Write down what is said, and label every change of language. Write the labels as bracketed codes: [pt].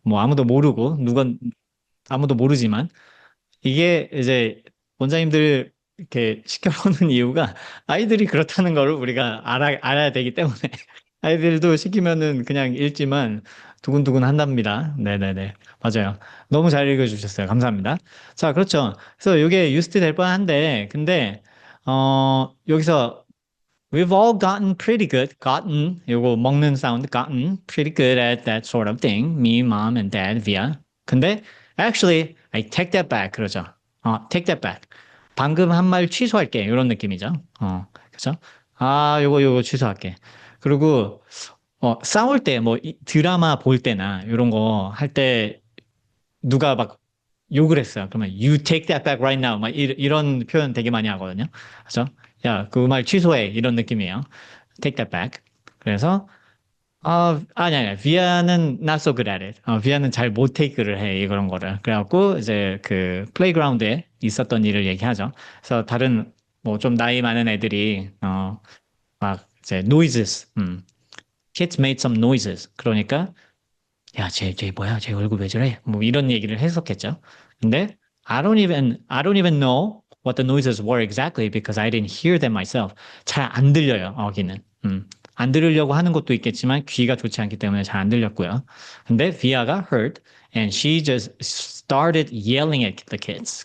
[ko] 뭐 아무도 모르고, 아무도 모르지만, 이게 이제 원장님들 이렇게 시켜보는 이유가 아이들이 그렇다는 걸 우리가 알아야 되기 때문에 아이들도 시키면은 그냥 읽지만 두근두근 한답니다. 네네네. 맞아요. 너무 잘 읽어주셨어요. 감사합니다. 자, 그렇죠. 그래서 이게 유스트 될 뻔한데, 근데, 여기서 [en] We've all gotten pretty good. Gotten, [ko] 요거 먹는 사운드, [en] gotten pretty good at that sort of thing. Me, mom, and dad, via. [ko] 근데 [en] actually, I take that back. [ko] 그러죠. [en] take that back. [ko] 방금 한 말 취소할게. 이런 느낌이죠. 그죠? 요거 취소할게. 그리고 싸울 때, 뭐 드라마 볼 때나 이런 거 할 때 누가 막 욕을 했어요. 그러면 [en] you take that back right now. [ko] 막 이런 표현 되게 많이 하거든요. 그죠? 야, 그 말 취소해. 이런 느낌이에요. [en] take that back. [ko] 그래서 아니야. [en] 비아는 not so good at it. [ko] 비아는 잘 못 take를 해. 이런 거를. 그래갖고 이제 그 플레이그라운드에 있었던 일을 얘기하죠. 그래서 다른 뭐 좀 나이 많은 애들이 막 이제 noises. [en] Kids made some noises. [ko] 그러니까 야, 쟤 뭐야? 쟤 얼굴 왜 저래? 뭐 이런 얘기를 했었겠죠. 근데 [en] I don't even know what the noises were exactly because I didn't hear them myself. [ko] 잘 안 들려요, 어기는. 안 들으려고 하는 것도 있겠지만 귀가 좋지 않기 때문에 잘 안 들렸고요. 근데 비아가 [en] heard and she just started yelling at the kids.